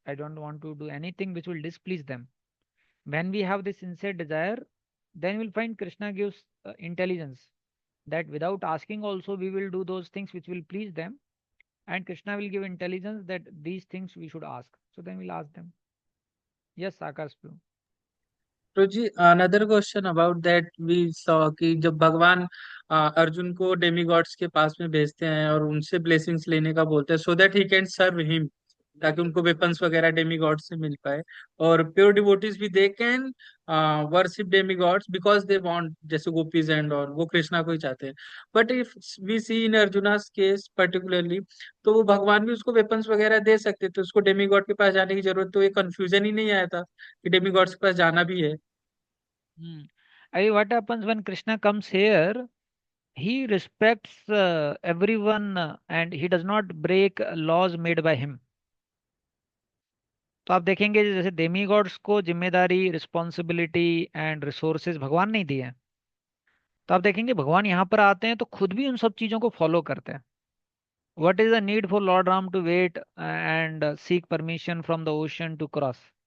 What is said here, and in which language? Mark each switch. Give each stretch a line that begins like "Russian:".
English: I don't want to do anything which will displease them. When we have this sincere desire, then we'll find Krishna gives intelligence, that without asking also we will do those things which will please them, and Krishna will give intelligence that these things we should ask. So then we'll ask them. Yes, Akash bro.
Hindi: Ji
English: another question about that we saw
Hindi: कि जब भगवान अर्जुन को demigods के पास में भेजते हैं और उनसे ब्लेसिंग्स लेने का बोलते हैं
English: so that he can serve him,
Hindi: ताकि उनको वेपन्स वगैरह डेमीगॉड से मिल पाए। और प्योर डिवोटीज भी
English: they can worship demigods because they want,
Hindi: जैसे गोपीज एंड और वो कृष्णा को ही चाहते हैं।
English: but if we see in Arjuna's case particularly,
Hindi: तो वो भगवान भी उसको वेपन्स वगैरह दे सकते, तो उसको डेमीगॉड के पास जाने की जरूरत, तो ये कंफ्यूजन ही नहीं आया था कि डेमीगॉड्स के पास जाना भी है।
English: What happens when Krishna comes here? He respects everyone and he does not break laws made by him.
Hindi: तो आप देखेंगे जैसे डेमीगॉड्स को जिम्मेदारी, रिस्पॉन्सिबिलिटी एंड रिसोर्सेज भगवान नहीं दिए हैं। तो आप देखेंगे भगवान यहाँ पर आते हैं तो खुद भी उन सब चीजों को फॉलो करते हैं।
English: What is the need for lord Ram to wait and seek permission from the ocean to cross?